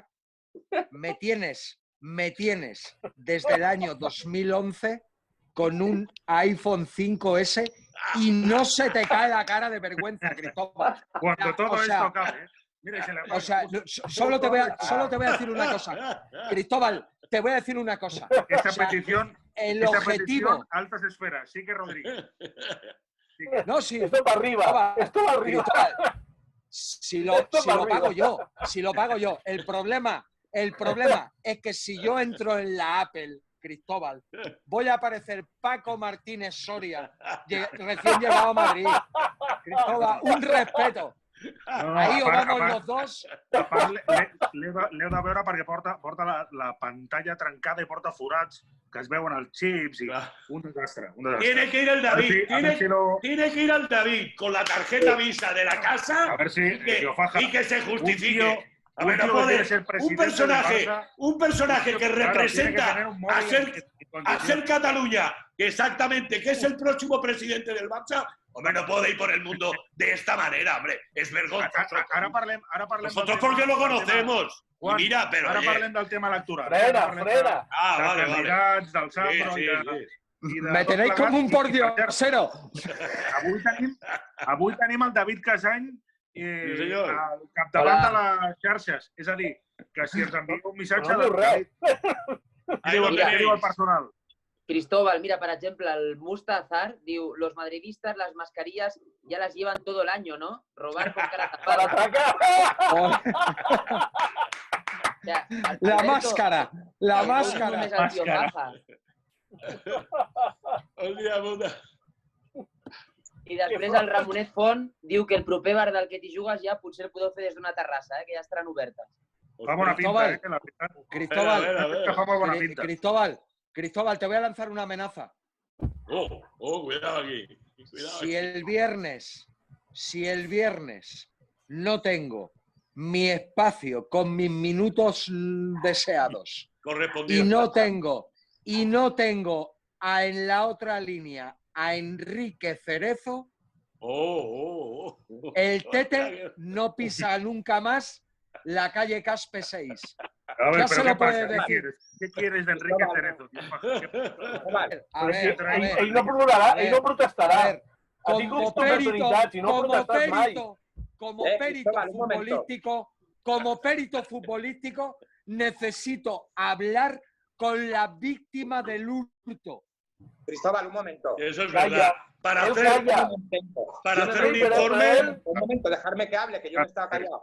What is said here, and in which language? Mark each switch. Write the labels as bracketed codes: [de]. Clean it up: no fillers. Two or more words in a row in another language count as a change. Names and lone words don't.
[es] Me tienes desde el año 2011 con un iPhone 5S y no se te cae la cara de vergüenza, Cristóbal. Cuando todo o sea, esto acabe. Mira, y se le O sea, solo te voy a decir una cosa. Cristóbal, te voy a decir una cosa. Esta O sea, petición, el esta objetivo... petición, altas esferas. Sique Rodríguez. Sique. No, sí. Esto para arriba. Esto para arriba. Cristóbal, si lo pago yo. El problema es que si yo entro en la Apple, Cristóbal, voy a aparecer Paco Martínez Soria, recién llegado a Madrid. Cristóbal, un respeto. Ahí o vamos los dos. [ca] A part, l'heu de veure perquè porta la pantalla trencada i porta forats que es veuen els xips i un desastre. [es] Tiene que ir el David. A ver si lo... Tiene que ir al David con la tarjeta Visa de la casa A ver si y que se justifique. A un ver, tío no que puede. quiere ser presidente del Barça, Un personaje que claro, tiene que representa tener un móvil a en ser condiciones. Cataluña, exactamente, que es el próximo presidente del Barça. Hombre, no puede ir por el mundo de esta manera, hombre. Es vergonzoso. [ca] Ara parlem [es] Nosotros porque lo conocemos. Juan, Mira, pero [ca] ara [es] oye. [ca] parlem del tema electoral. [es] Frena. Ah, [ca] De [es] vale, vale. [ca] candidats, del Sambro [es] Sí, [ca] i de... [es] sí. [ca] i de [es] Me [ca] tot [es] tenéis [ca] plegat. [es] como un [ca] I, per [es] pordiosero. [ca] cert, avui tenim el David Casany Sí, senyor. al capdavant de les xarxes. És a dir, que si ens envia un missatge... No diu res. [es] Ahí lo [ca] Què diu el [es] tenéis. [ca] personal? [es] Cristóbal, mira, por ejemplo, el Mustazar, diu, los madridistas las mascarillas ya las llevan todo el año, ¿no? Robar con cara Para tapada. atracar. O sea, La Alberto, máscara, la el último máscara. mes al tío Faja. [ca] Hòstia puta. I després el Ramonet Font diu que el proper bar del que t'hi jugues ja potser el podeu fer des d'una terrassa, que ja estaran obertes. Fa bona pinta, Cristóbal. que la veritat. Cristóbal, [es] A ver. [ca] Que fa molt bona pinta. [es] Cristóbal, te voy a lanzar una amenaza. Cuidado aquí. Cuidado Si aquí. el viernes no tengo mi espacio con mis minutos deseados Correspondido. y no tengo en la otra línea a Enrique Cerezo, el Tete no pisa nunca más la calle Caspe 6. A ver, Ya pero se ¿qué lo puede pasa? decir. ¿Qué quieres de Enrique Cerezo? Vale. A ver, [ca] Ell no plorarà, [es] A ver, [ca] ell no protestarà. [es] a ver, [ca] Ha tingut oportunitats i no ha protestat mai. [es] como perito Cristóbal, un momento. futbolístico, necesito hablar con la víctima del hurto. Cristóbal, un momento. Eso es Calla. verdad. Para Él hacer, calla. para Yo hacer me un pero informe... él- Un momento, dejarme que hable, que yo no estaba callado.